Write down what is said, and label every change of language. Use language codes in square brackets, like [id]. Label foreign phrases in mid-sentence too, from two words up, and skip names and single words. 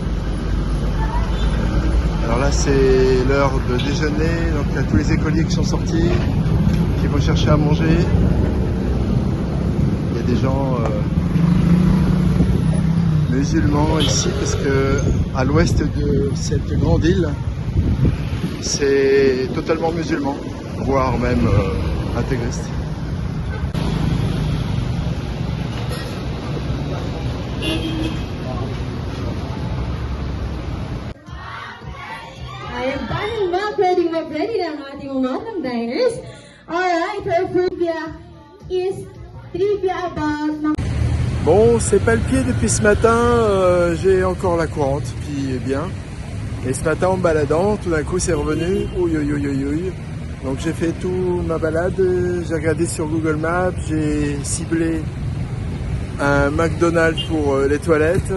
[fr] Alors là c'est l'heure de déjeuner, donc il y a tous les écoliers qui sont sortis, qui vont chercher à manger. Il y a des gens musulmans ici parce que à l'ouest de cette grande île, c'est totalement musulman, voire même intégriste. [tl] Ayan, paano ba? Pwedeng mag-ready ng ating mga diners. [en] Alright, our trivia is trivia about... [fr] Bon, c'est pas le pied depuis ce matin, j'ai encore la courante qui est bien. Et ce matin en me baladant, tout d'un coup c'est revenu, ouïe ouïe ouïe ouïe ouïe. Donc j'ai fait toute ma balade, j'ai regardé sur Google Maps, j'ai ciblé un McDonald's pour les toilettes.